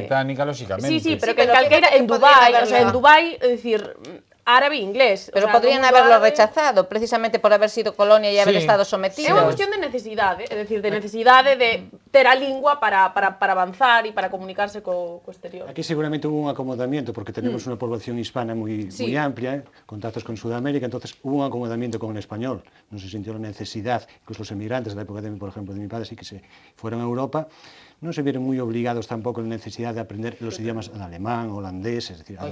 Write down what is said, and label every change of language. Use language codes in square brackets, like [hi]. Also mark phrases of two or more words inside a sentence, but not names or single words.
[gl] Sí, pero que en calqueira, en Dubai, o sea, en Dubai, é dicir, árabe e inglés. [es] Pero O sea, podrían [gl] no mundo [es] haberlo [gl] árabe. [es] rechazado, precisamente por haber sido colonia e haber Sí. estado [gl] É [es] sometidos. [gl] unha cuestión de necesidade, é dicir, de necesidade de ter a lingua para avanzar e para comunicarse co exterior. [es] Aquí seguramente hubo un acomodamiento, porque tenemos una población hispana muy, Sí. muy amplia, contactos con Sudamérica, entonces hubo un acomodamiento con el español. No se sintió la necesidad, incluso los emigrantes de la época, por ejemplo, de mi padre, sí que se fueron a Europa, no se vieron muy obligados tampoco en la necesidad de aprender los idiomas el alemán, holandés, es decir, a